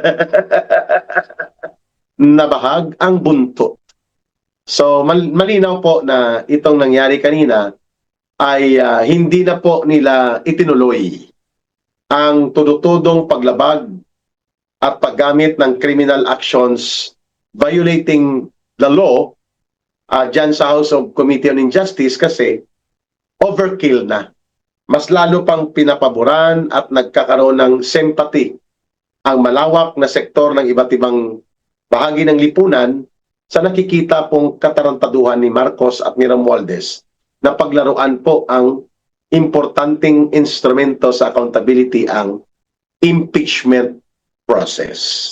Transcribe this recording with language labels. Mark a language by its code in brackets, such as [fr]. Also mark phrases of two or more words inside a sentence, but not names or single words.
[tl] Nabahag ang buntot. So malinaw po na itong nangyari kanina ay hindi na po nila itinuloy ang tudutudong paglabag at paggamit ng [en] criminal actions violating the law [tl] dyan sa House of Committee on Injustice kasi overkill na. Mas lalo pang pinapaboran at nagkakaroon ng sympathy ang malawak na sektor ng iba't ibang bahagi ng lipunan sa nakikita pong katarantaduhan ni Marcos at ni Romualdez na paglaruan po ang importanteng instrumento sa accountability, ang [en] impeachment process.